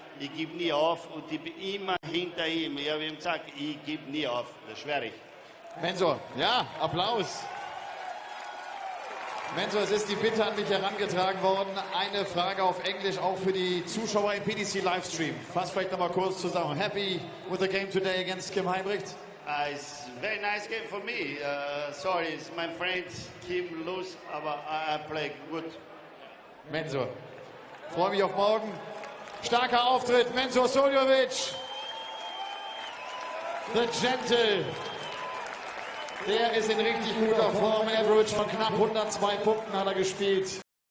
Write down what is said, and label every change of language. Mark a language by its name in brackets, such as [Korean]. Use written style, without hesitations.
[German] Ich gebe nie auf und ich bin immer hinter ihm. Ich habe ihm gesagt, ich gebe nie auf. Das schwöre ich. Mensur, ja, Applaus. Mensur, es ist die Bitte an mich herangetragen worden. Eine Frage auf Englisch, auch für die Zuschauer im PDC Livestream. Fass vielleicht noch mal kurz zusammen. [English] Happy with the game today against Kim Huybrechts? It's a very nice game for me. Sorry, it's my friend Kim lose, aber I play good. [German] Mensur, freue mich auf morgen. Starker Auftritt, Mensur Suljovic. The Gentle. Der ist in richtig guter Form. Average von knapp 102 Punkten hat er gespielt.